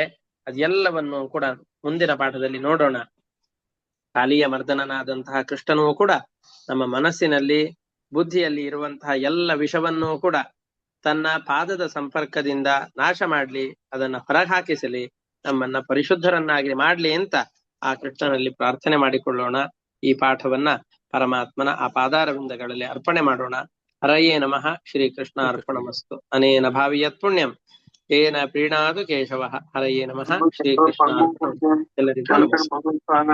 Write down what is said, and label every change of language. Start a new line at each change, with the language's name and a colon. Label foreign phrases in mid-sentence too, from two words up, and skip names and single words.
Kannada: ಅದೆಲ್ಲವನ್ನು ಕೂಡ ಮುಂದಿನ ಪಾಠದಲ್ಲಿ ನೋಡೋಣ. ಕಾಲಿಯ ಮರ್ದನನಾದಂತಹ ಕೃಷ್ಣನೂ ಕೂಡ ನಮ್ಮ ಮನಸ್ಸಿನಲ್ಲಿ ಬುದ್ಧಿಯಲ್ಲಿ ಇರುವಂತಹ ಎಲ್ಲ ವಿಷವನ್ನೂ ಕೂಡ ತನ್ನ ಪಾದದ ಸಂಪರ್ಕದಿಂದ ನಾಶ ಮಾಡ್ಲಿ, ಅದನ್ನ ಹೊರಹಾಕಿಸಲಿ, ನಮ್ಮನ್ನ ಪರಿಶುದ್ಧರನ್ನಾಗಿ ಮಾಡ್ಲಿ ಅಂತ ಆ ಕೃಷ್ಣನಲ್ಲಿ ಪ್ರಾರ್ಥನೆ ಮಾಡಿಕೊಳ್ಳೋಣ. ಈ ಪಾಠವನ್ನ ಪರಮಾತ್ಮನ ಆ ಪಾದಾರವಿಂದಗಳಲ್ಲಿ ಅರ್ಪಣೆ ಮಾಡೋಣ.
Sanskrit: ಹರಯೇ ನಮಃ. ಶ್ರೀಕೃಷ್ಣ ಅರ್ಪಣಮಸ್ತು. ಅನೇನ ಭಾವಿಯತ್ ಪುಣ್ಯಂ ಏನ ಪ್ರೀಣಾದು ಕೇಶವ. ಹರಯೇ ನಮಃ.
Kannada: ಶ್ರೀಕೃಷ್ಣ ಎಲ್ಲರಿಗೂ ನಮಸ್ಕಾರ.